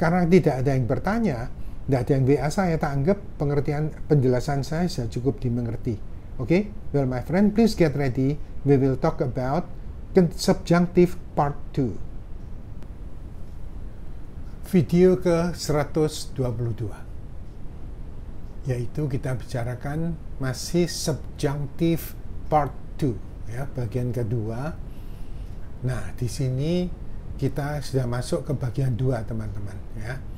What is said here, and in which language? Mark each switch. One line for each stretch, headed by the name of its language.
Indonesian: Karena tidak ada yang bertanya, tidak ada yang WA saya, tak anggap penjelasan saya sudah cukup dimengerti. Oke?
English: Well my friend, please get ready. We will talk about subjunctive part 2.
Indonesian: Video ke-122, yaitu kita bicarakan masih subjunctive part 2, ya, bagian kedua. Nah, di sini kita sudah masuk ke bagian 2 teman-teman, ya.